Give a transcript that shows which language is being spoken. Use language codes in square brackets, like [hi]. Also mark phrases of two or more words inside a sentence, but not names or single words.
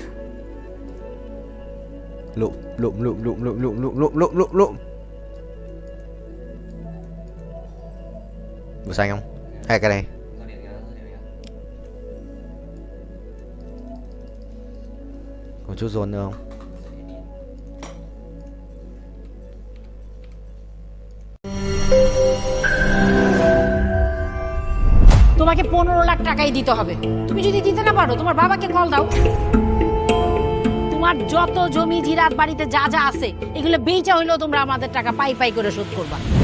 [vi] Lụm. Màu xanh không? Hay cái này? Còn chút dồn nữa không? [bn] তোমাকে 15 লাখ টাকাই দিতে হবে। তুমি যদি দিতে না পারো তোমার বাবাকে কল দাও। তোমার যত জমি জিরাত বাড়িতে যা যা আছে এগুলো বেচা হইলেও তোমরা আমাদের টাকা পাই করে শোধ করবা।